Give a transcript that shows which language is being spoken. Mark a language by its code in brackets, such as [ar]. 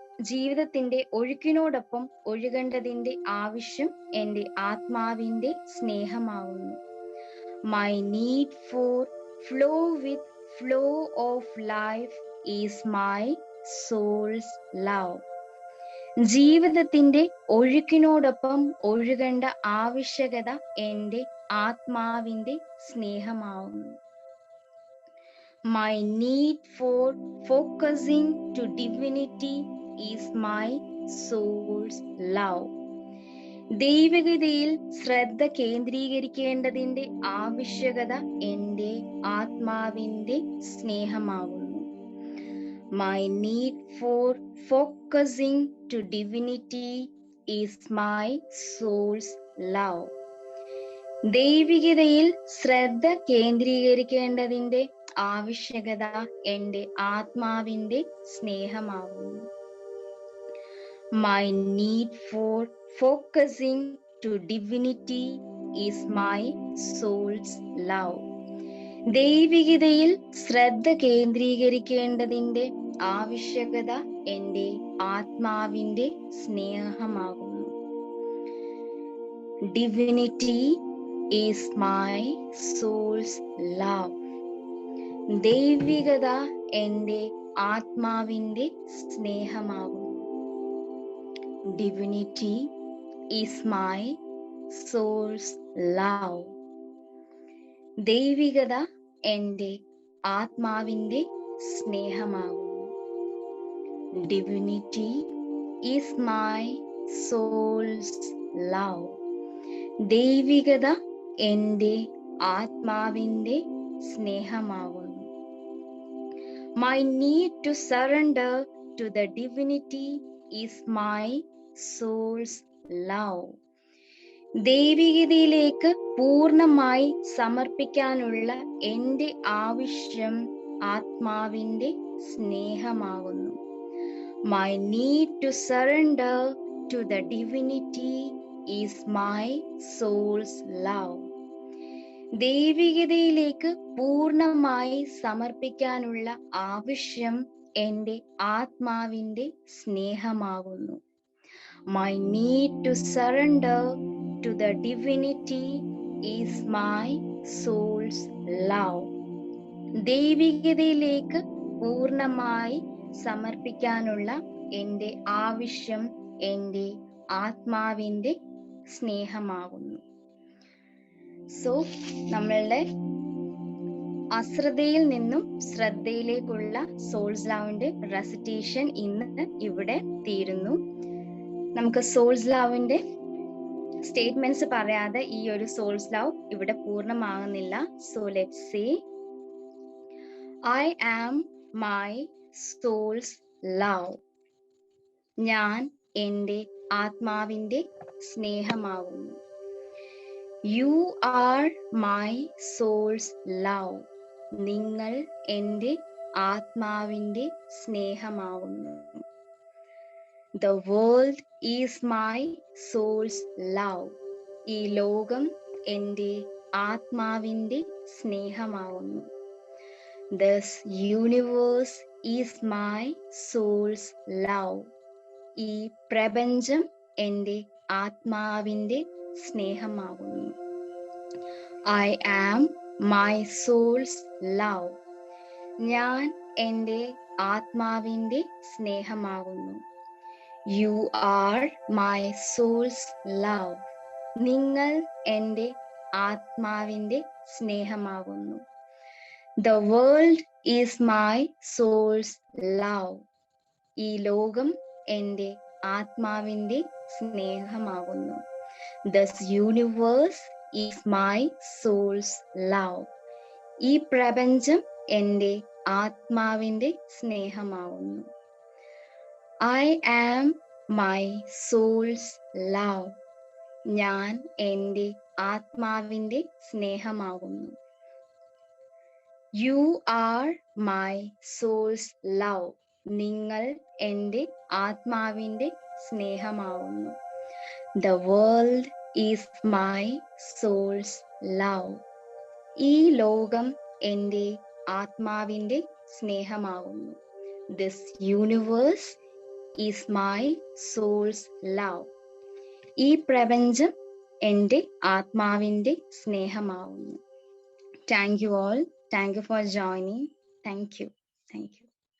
[ml] ജീവിതത്തിന്റെ ഒഴുക്കിനോടൊപ്പം ഒഴുകേണ്ടതിന്റെ ആവശ്യം എന്റെ ആത്മാവിന്റെ സ്നേഹമാകുന്നു. [en] My need for flow with flow of life is my soul's love. [ml] ജീവിതത്തിന്റെ ഒഴുക്കിനോടൊപ്പം ഒഴുകേണ്ട ആവശ്യകത എന്റെ ആത്മാവിന്റെ സ്നേഹമാവുന്നു. [en] My need for focusing to divinity is my soul's love. [ml] ദൈവികതയിൽ ശ്രദ്ധ കേന്ദ്രീകരിക്കേണ്ടതിന്റെ ആവശ്യകത എന്റെ ആത്മാവിന്റെ സ്നേഹമാകുന്നു. [en] My need for focusing to divinity is my soul's love. [ml] ദൈവികതയിൽ ശ്രദ്ധ കേന്ദ്രീകരിക്കേണ്ടതിന്റെ ആവശ്യകത എന്റെ ആത്മാവിന്റെ സ്നേഹമാകുന്നു. [en] My need for focusing to divinity is my soul's love. [ml] ദൈവികതയിൽ ശ്രദ്ധ കേന്ദ്രീകരിക്കേണ്ടതിന്റെ ആവശ്യകത എന്റെ ആത്മാവിന്റെ സ്നേഹമാകുന്നു. [en] Divinity is my soul's love. [ml] ദൈവികത എന്റെ ആത്മാവിന്റെ സ്നേഹമാകുന്നു. [en] Divinity is my soul's love. [ml] ദൈവികത എന്റെ ആത്മാവിന്റെ സ്നേഹമാകുന്നു. [en] Divinity is my soul's love. [ml] ദൈവികത എന്റെ ആത്മാവിന്റെ സ്നേഹമാകുന്നു. [en] My need to surrender to the divinity is my soul's love. [ml] ദൈവികതയിലേക്ക് പൂർണ്ണമായി സമർപ്പിക്കാനുള്ള എന്റെ ആവശ്യം ആത്മാവിന്റെ സ്നേഹമാകുന്നു. [en] My need to surrender to the divinity is my soul's love. [ml] ദൈവികതയിലേക്ക് പൂർണ്ണമായി സമർപ്പിക്കാനുള്ള ആവശ്യം എന്റെ ആത്മാവിന്റെ സ്നേഹമാകുന്നു. [en] My need to surrender to the divinity is my soul's love. [ml] ദൈവികതയിലേക്ക് പൂർണ്ണമായി സമർപ്പിക്കാനുള്ള എന്റെ ആവശ്യം എന്റെ ആത്മാവിന്റെ സ്നേഹമാകുന്നു. സോ നമ്മളുടെ അശ്രദ്ധയിൽ നിന്നും ശ്രദ്ധയിലേക്കുള്ള സോൾസ് ലവിന്റെ റെസിറ്റേഷൻ ഇന്ന് ഇവിടെ തീരുന്നു. നമുക്ക് സോൾസ് ലവിന്റെ സ്റ്റേറ്റ്മെന്റ്സ് പറയാതെ ഈ ഒരു സോൾസ് ലവ് ഇവിടെ പൂർണ്ണമാകുന്നില്ല. [en] So let's say I am my soul's love. [ml] ഞാൻ എന്റെ ആത്മാവിന്റെ സ്നേഹമാകുന്നു. [en] You are my soul's love. [ml] നിങ്ങൾ എന്റെ ആത്മാവിന്റെ സ്നേഹമാകുന്നു. [en] The world is my soul's love. [ml] ഈ ലോകം എന്റെ ആത്മാവിന്റെ സ്നേഹമാകുന്നു. [en] This universe is my soul's love. [ml] ഈ പ്രപഞ്ചം എന്റെ ആത്മാവിന്റെ സ്നേഹമാകുന്നു. [en] I am my soul's love. [ml] ഞാൻ എന്റെ ആത്മാവിന്റെ സ്നേഹമാകുന്നു. [en] You are my soul's love. [ml] നിങ്ങൾ എന്റെ ആത്മാവിന്റെ സ്നേഹമാകുന്നു. [en] The world is my soul's love. [ml] ഈ ലോകം എന്റെ ആത്മാവിന്റെ സ്നേഹമാകുന്നു. [en] This universe is my soul's love. [ml] ഈ പ്രപഞ്ചം എന്റെ ആത്മാവിന്റെ സ്നേഹമാകുന്നു. [en] I am my soul's love. [ml] ഞാൻ എന്റെ ആത്മാവിന്റെ സ്നേഹമാകുന്നു. [en] You are my soul's love. [ml] നിങ്ങൾ എന്റെ ആത്മാവിന്റെ സ്നേഹമാകുന്നു. [en] The world is my soul's love. [ml] ഈ ലോകം എന്റെ ആത്മാവിന്റെ സ്നേഹമാകുന്നു. [en] This universe is my soul's love. [ml] ഈ പ്രപഞ്ചം എൻ്റെ ആത്മാവിൻ്റെ സ്നേഹമാവുന്നു. [en] Thank you all. Thank you for joining. Thank you. Thank you.